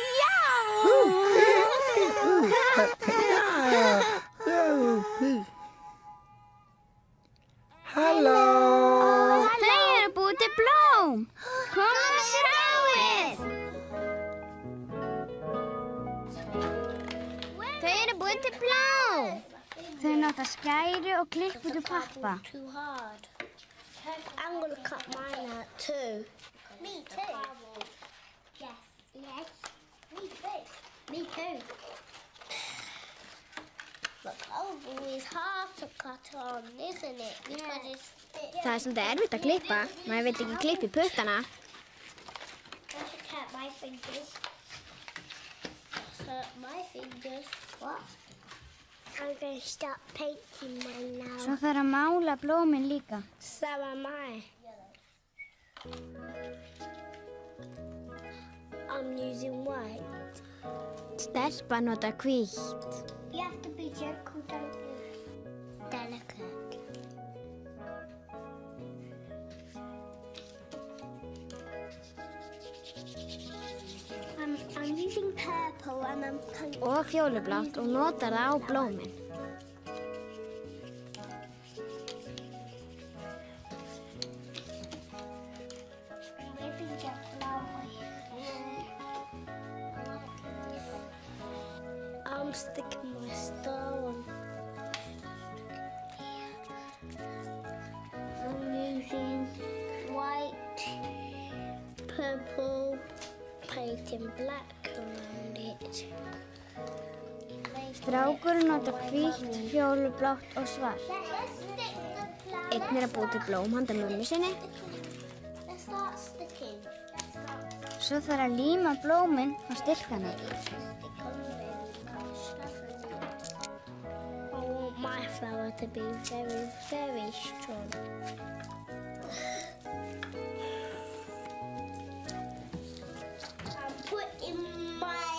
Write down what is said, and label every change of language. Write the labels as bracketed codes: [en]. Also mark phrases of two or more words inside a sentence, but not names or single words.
[is] Halló. Þau eru búið til blóm. Komum að sjáið. Þau eru búið til blóm. Þau nota skæri og klipp út úr pappa. [en] Too hard. I'm gonna cut mine out too. Me too. Yes. Yes. Me too. Me too. But cardboard is hard to cut on, isn't it? Because it's thick. [is] Það svolítið erfitt að klippa. Maður vill ekki klippa í puttana. [en] I should cut my fingers. Hurt my fingers. What? I'm going to start painting mine now. [is] Svo þarf að mála blómin líka. [en] So am I. I'm using white. [is] Stelpa nota hvítt. [en] You have to be gentle, don't you? Delicate. I'm using purple and I'm painting. [is] Og fjólublátt og notar það á blómin. [en] I'm sticking my star on. I'm using white, purple, painting black around it. [is] Strákurinn notar hvítt, fjólublátt og svart. Einn er að búa til blóm handa mömmu sinni. [en] Let's start sticking. [is] Svo þarf að líma blómin á stilkana. [en] I want my flower to be very, very strong. I'm putting my